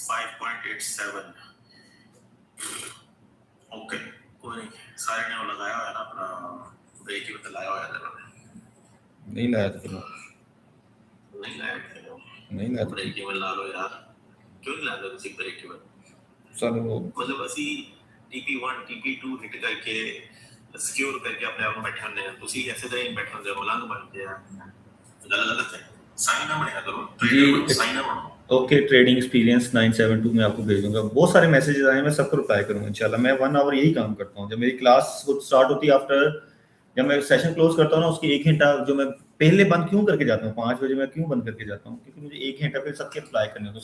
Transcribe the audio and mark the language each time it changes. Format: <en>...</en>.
<hi>5.87 okay, कोई नहीं, सारे ने लगाया हुआ है ना अपना ब्रेक इवन लगाया हुआ है, नहीं लाया तो फिर नहीं लाया तो ब्रेक इवन ला लो यार, क्यों नहीं लाते किसी ब्रेक इवन सर? वो</hi> <pa>मतलब ਅਸੀਂ</pa> <hi>TP1 TP2 हिट करके सिक्योर करके अपने आप</hi> <pa>ਨੂੰ बैठे ਹੁੰਦੇ ਆ, ਤੁਸੀਂ ਐਸੇ ਤਰ੍ਹਾਂ ਹੀ ਬੈਠੇ ਹੁੰਦੇ ਹੋ, ਮਲੰਗ ਬਣਦੇ ਆ,</pa> <hi>गलत है। साइन ना बनेगा करो ट्रेडर, साइन ना बनो। ओके, ट्रेडिंग एक्सपीरियंस 972 में आपको भेज दूंगा। बहुत सारे मैसेजेस आए हैं, मैं सबको रिप्लाई करूंगा इंशाल्लाह। मैं 1 आवर यही काम करता हूं, जब मेरी क्लास स्टार्ट होती है आफ्टर, जब मैं सेशन क्लोज करता हूं ना उसकी 1 घंटा जो मैं पहले बंद क्यों करके जाता हूं, 5 बजे मैं क्यों बंद करके जाता हूं, क्योंकि मुझे 1 घंटा फिर सबके रिप्लाई करने होते हैं।</hi>